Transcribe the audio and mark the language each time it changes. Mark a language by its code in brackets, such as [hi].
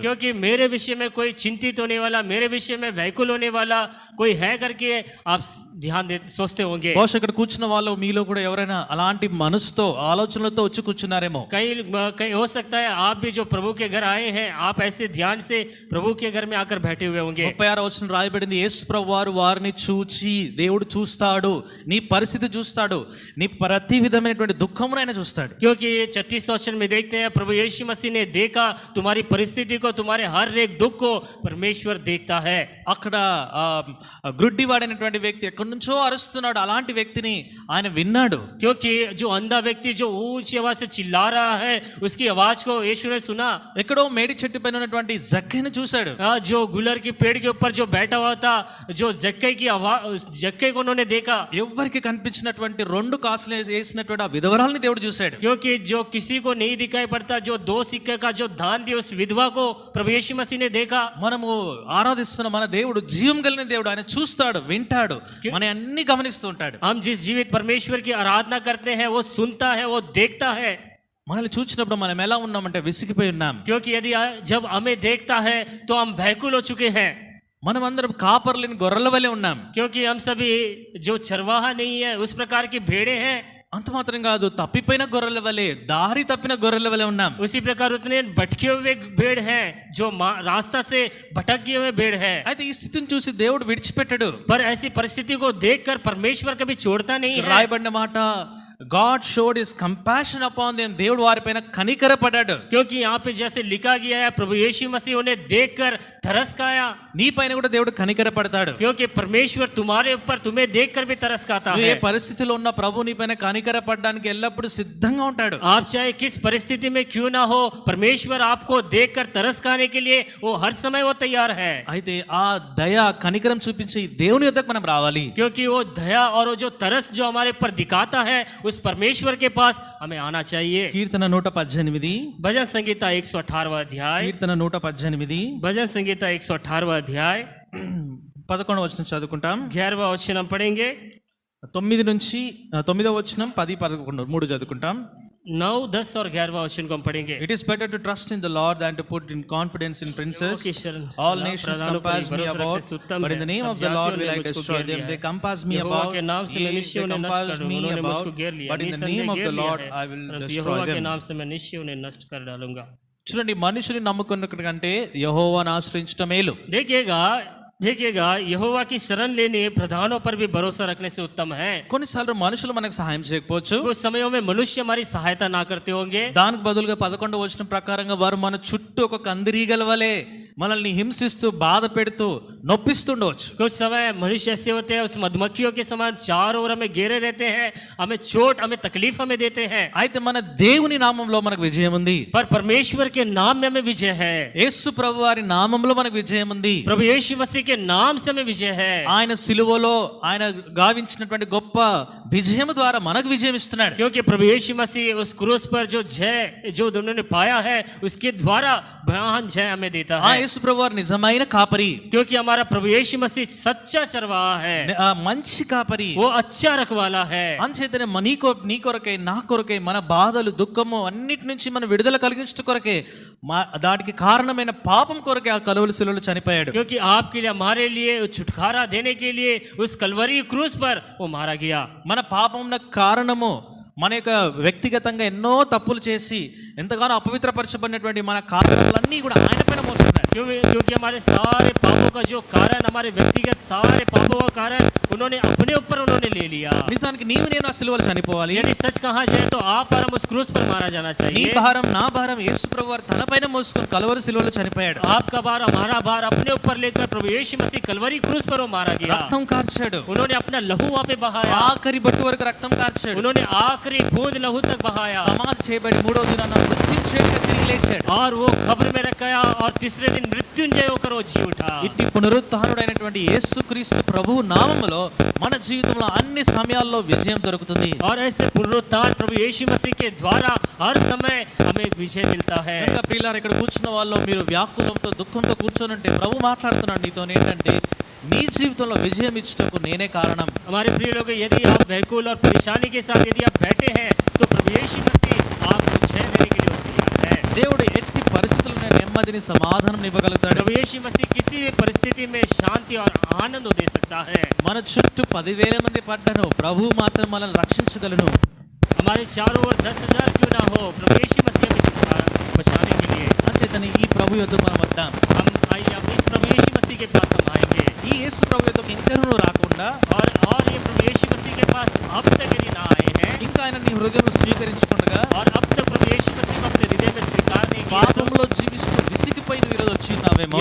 [hi] क्योंकि मेरे विषय में कोई चिंतित होने वाला, मेरे विषय में व्याकुल होने वाला कोई है करके आप सोचते होंगे। [te] బహుశా ఇక్కడ కూర్చున్న వాళ్ళు మీలో కూడా ఎవరైనా అలాంటి మనసుతో ఆలోచనలతో వచ్చి కూర్చున్నారేమో. [hi] कहीं हो सकता है आप भी जो प्रभु के घर आए हैं, आप ऐसे ध्यान से प्रभु के घर में आकर बैठे हुए होंगे। [te] 36వ వచనం రాయబడింది, యేసు ప్రభు వారు వారిని చూచి, దేవుడు చూస్తాడు, నీ పరిస్థితి చూస్తాడు, నీ ప్రతి విధమైనటువంటి దుఃఖమును ఆయన చూస్తాడు. [hi] क्योंकि 36 वचन में देखते हैं प्रभु यीशु मसीह ने देखा तुम्हारी परिस्थिति को, तुम्हारे हर एक दुख को परमेश्वर देखता है। [te] అక్కడ గ్రుడ్డివాడైనటువంటి వ్యక్తి ఎక్కడి నుంచో అరుస్తున్నాడు, అలాంటి వ్యక్తిని ఆయన విన్నాడు. [hi] क्योंकि जो अंधा व्यक्ति जो ऊंची आवाज से चिल्ला रहा है, उसकी आवाज को यीशु ने सुना। [te] ఎక్కడో మేడి చెట్టు పైన ఉన్నటువంటి జక్కైని చూశాడు. [hi] जो गुलर की पेड़ के ऊपर जो बैठा हुआ था, जो जक्के को उन्होंने देखा। [te] ఎవ్వరికి కనిపించినటువంటి 2 కాసులు వేసినటువంటి ఆ విధవరాల్ని దేవుడు చూశాడు. [hi] क्योंकि जो किसी को नहीं दिखाई पड़ता, जो 2 सिक्के का जो दान दिया उस विधवा को प्रभु यीशु मसीह ने देखा। [te] మనము ఆరాధిస్తున్న మన దేవుడు జీవం కలిగిన దేవుడు, ఆయన చూస్తాడు, వింటాడు, మన అన్ని గమనిస్తూ ఉంటాడు. [hi] हम जिस जीवित परमेश्वर की आराधना करते हैं वो सुनता है, वो देखता है। [te] మనల్ని చూసినప్పుడు మనం ఎలా ఉన్నామంటే విసిగిపోయి ఉన్నాం. [hi] क्योंकि यदि जब हमें देखता है तो हम व्याकुल हो चुके हैं। [te] మనం అందరం కాపర్లేని గొర్రెల వలె ఉన్నాం. [hi] क्योंकि हम सभी जो चरवाहा नहीं है उस प्रकार की भेड़े हैं। [te] అంత మాత్రం కాదు, తప్పిపోయిన గొర్రెల వలె, దారి తప్పిన గొర్రెల వలె ఉన్నాం. [hi] उसी प्रकार उतने भटके हुए भेड़ हैं, जो रास्ता से भटक गए हुए भेड़ हैं। [te] అయితే ఈ స్థితిని చూసి దేవుడు విడిచిపెట్టడు. [hi] पर ऐसी परिस्थिति को देखकर परमेश्वर कभी छोड़ता नहीं है। [te] రాయబడిన మాట, [en] God showed his compassion upon them, [te] దేవుడు వారిపైన కనికరపడ్డాడు. [hi] क्योंकि यहाँ पे जैसे लिखा गया है, प्रभु यीशु मसीह उन्हें देखकर तरस खाया। [te] నీ పైన కూడా దేవుడు కనికరపడతాడు. [hi] क्योंकि परमेश्वर तुम्हारे ऊपर तुम्हें देखकर भी तरस खाता [te] ఏ [hi] है। [te] పరిస్థితిలో ఉన్న ప్రభు నీ పైన కనికరపడడానికి ఎల్లప్పుడూ సిద్ధంగా ఉంటాడు. [hi] आप चाहे किस परिस्थिति में क्यों ना हो, परमेश्वर आपको देखकर तरस खाने के लिए वो हर समय वो तैयार है। [te] అయితే ఆ దయ కనికరం చూపించి దేవుని యొద్దకు మనం రావాలి. [hi] क्योंकि वो दया और वो जो तरस जो हमारे ऊपर दिखाता है, उस परमेश्वर के पास हमें आना चाहिए। [te] కీర్తన 118, [hi] भजन संगीता 118वां अध्याय, [te] కీర్తన 118 [hi] भजन संगीता 118वां अध्याय [te] 11వ వచనం చదువుకుంటాం. [hi] 11वां वचन हम पढ़ेंगे। [te] 9 వచనం 10, 11 3 చదువుకుంటాం. [hi] 9, 10 और 11वां वचन को हम पढ़ेंगे. [en] It is better to trust in the Lord than to put in confidence in princes. All nations compass me about, but in the name of the Lord will I destroy them. They compass me about, yea, they compass me about, but in the name of the Lord I will destroy [hi] के [en] them. [hi] नाम से मैं निश्चय उन्हें नष्ट कर डालूंगा. [te] చూడండి, మనుషుని నమ్ముకున్న కంటే యెహోవాను ఆశ్రయించడం మేలు. [hi] देखिएगा यहोवा की शरण लेने प्रधानों पर भी भरोसा रखने से उत्तम है. [te] కొన్నిసార్లు మనుషులు మనకు సహాయం చేయకపోవచ్చు. [hi] कुछ समयों में मनुष्य हमारी सहायता ना करते होंगे. [te] దానికి బదులుగా 11వ వచనం ప్రకారంగా వారు మన చుట్టూ ఒక కందిరీగల వలె మనల్ని హింసిస్తూ బాధ పెడుతూ నొప్పిస్తుండవచ్చు. [hi] कुछ समय मनुष्य ऐसे होते हैं, उस मधुमक्खियों के समान चारों ओर हमें घेरे रहते हैं, हमें चोट, हमें तकलीफ हमें देते हैं. [te] అయితే మన దేవుని నామంలో మనకు విజయం ఉంది. [hi] पर परमेश्वर के नाम में हमें विजय है. [te] యేసు ప్రభు వారి నామంలో మనకు విజయం ఉంది. [hi] प्रभु यीशु मसीह के नाम से हमें विजय है. [te] ఆయన సిలువలో ఆయన గావించినటువంటి గొప్ప విజయం ద్వారా మనకు విజయం ఇస్తున్నాడు. [hi] क्योंकि प्रभु यीशु मसीह उस क्रूस पर जो उन्होंने पाया है, उसके द्वारा महान जय हमें देता [te] ఆ [hi] है. [te] యేసు ప్రభు వారు నిజమైన కాపరి, [hi] क्योंकि हमारा प्रभु यीशु मसीह सच्चा चरवाहा है, [te] ఆ మంచి కాపరి. [hi] वो अच्छा रखवाला है. [te] అంచేతనే నీ కొరకై నా కొరకై మన బాధలు దుఃఖము అన్నిటి నుంచి మన విడుదల కలిగించడం కొరకే దానికి కారణమైన పాపం కొరకే ఆ కలువరి శిలువలో చనిపోయాడు. [hi] क्योंकि आपके लिए हमारे लिए छुटकारा देने के लिए उस कलवरी क्रूस पर वो मारा गया. [te] మన పాపంన కారణము మన యొక్క వ్యక్తిగతంగా ఎన్నో తప్పులు చేసి ఎంతగానో అపవిత్రపరచబడినటువంటి మన కారణాలన్నీ కూడా ఆయన పైన మోస్తున్నాడు. [hi] क्योंकि हमारे सारे पापों का जो कारण, हमारे व्यक्तिगत सारे पापों का कारण उन्होंने अपने ऊपर उन्होंने ले लिया. [te] నిజానికి నీవు నేను ఆ సిలువలో చనిపోవాలి. [hi] यदि सच कहा जाए तो आप और हम उस क्रूस पर मारा जाना [te] నీ [hi] चाहिए. [te] భారం నా భారం యేసు ప్రభు వారు తన పైన మోసుకొని కలువరి సిలువలో చనిపోయాడు. [hi] आपका भार हमारा भार अपने ऊपर लेकर प्रभु यीशु मसीह कलवरी क्रूस पर वो मारा गया. [te] రక్తం కార్చాడు. [hi] उन्होंने अपना लहू वहां पे बहाया. [te] ఆఖరి బొట్టు వరకు రక్తం కార్చాడు. [hi] उन्होंने आखिरी बूंद लहू तक बहाया. [te] సమాధి చేయబడి 3వ దినాన మృత్యుంజయుడిగా తిరిగి లేచాడు. [hi] और वो कब्र में रखा और तीसरे दिन मृत्युंजय होकर वो जी उठा. [te] ఇట్టి పునరుత్థానుడైనటువంటి యేసుక్రీస్తు ప్రభువు నామములో మన జీవితంలో అన్ని సమయాల్లో విజయం దొరుకుతుంది. [hi] और ऐसे पुनरुत्थान प्रभु यीशु मसीह के द्वारा हर समय हमें विजय मिलता है. [te] కనుక ప్రియులారా, ఇక్కడ కూర్చున్న వాళ్ళు మీరు వ్యాకులంతో దుఃఖంతో కూర్చోనంటే ప్రభు మాట్లాడుతున్నాడు నీతో ఏంటంటే నీ జీవితంలో విజయం ఇచ్చుటకు నేనే కారణం. [hi] हमारे प्रिय लोग, यदि आप व्याकुल और परेशानी के साथ यदि आप बैठे हैं तो प्रभु यीशु मसीह आपको जय देने के लिए तैयार है. [te] దేవుడు ఎట్టి పరిస్థితుల్లో నెమ్మదిని సమాధానం ఇవ్వగలుగుతాడు. [hi] प्रभु यीशु मसीह किसी भी परिस्थिति में शांति और आनंद दे सकता है. [te] మన చుట్టూ 10,000 మంది పడ్డను, ప్రభు మాత్రం మనల్ని రక్షించగలను. [hi] हमारे चारों ओर 10,000 क्यों ना हो, प्रभु यीशु मसीह हमें बचाने के लिए. [te] అంచేతని ఈ ప్రభు యొద్దకు మనం వద్దాం. [hi] हम आइए, अब इस प्रभु यीशु मसीह के पास हम आएंगे. [te] ఈ యేసు ప్రభు యొద్దకు ఇంకనూ రాకుండా [hi] और ये प्रभु यीशु मसीह के पास अब तक यदि ना आए हैं [te] ఇంకా ఆయన నీ హృదయంలో స్వీకరించకుండా [hi] और अब तक प्रभु यीशु मसीह को अपने हृदय में स्वीकार नहीं किया, [te] పాపంలో జీవిస్తూ విసిగిపోయిన ఈరోజు వచ్చినావేమో,